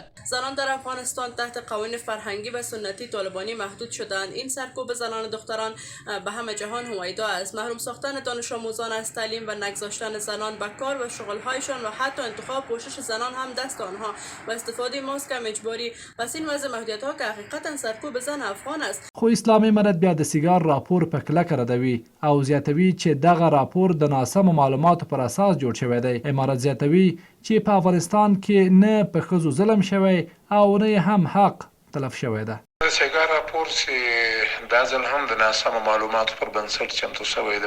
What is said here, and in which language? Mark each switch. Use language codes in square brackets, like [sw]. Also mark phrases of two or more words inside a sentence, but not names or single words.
[fa] زنان در افغانستان تحت قوانین فرهنگی و سنتی طالبانی محدود شدند. این سرکوب زنان و دختران به همه جهان هویدا است. محروم ساختن دانش آموزان از تعلیم و نگذاشتن زنان به کار و شغل‌هایشان و حتی انتخاب پوشش زنان هم دست آنها و استفاده ماسک هم اجباری پس این وضع محدودیت ها که حقیقتا سرکوب زن افغان است. [ps] خو اسلامي امارت بیا د سیګار راپور په کلکه ردوي او زیاتوي چې دغه راپور د ناسمو معلوماتو پر اساس جوړ شوی دی. امارت زیاتوي چې په افغانستان کې نه په ښځو ظلم شوی او نه هم حق تلف شوی ده. د سیګار راپور چې دا ځل هم د ناسمو معلوماتو پر بنسټ چمتو شوی دی.